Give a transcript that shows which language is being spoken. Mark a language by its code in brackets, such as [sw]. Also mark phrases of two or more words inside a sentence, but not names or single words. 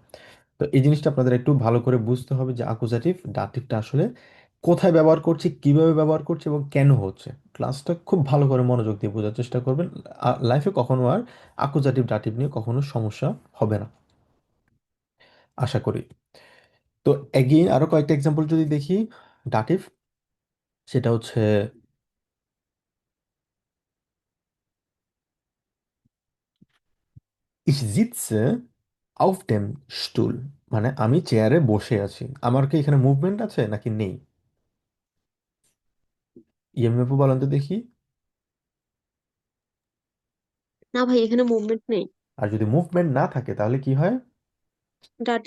[bn] তো এই জিনিসটা আপনাদের একটু ভালো করে বুঝতে হবে যে আকুজাটিভ ডাটিভটা আসলে কোথায় ব্যবহার করছি, কিভাবে ব্যবহার করছি এবং কেন হচ্ছে। ক্লাসটা খুব ভালো করে মনোযোগ দিয়ে বোঝার চেষ্টা করবেন। লাইফে কখনো আর আকুজাটিভ ডাটিভ নিয়ে কখনো সমস্যা হবে না, আশা করি। তো এগেইন আরো কয়েকটা এক্সাম্পল যদি দেখি ডাটিভ, সেটা হচ্ছে [de] ich sitze auf dem Stuhl, [bn] মানে আমি চেয়ারে বসে আছি। আমার কি এখানে মুভমেন্ট আছে নাকি নেই? ইএমএফ বলেন তো দেখি। না ভাই, এখানে মুভমেন্ট নেই। আর যদি মুভমেন্ট না থাকে তাহলে কি হয়? ডাটিভ।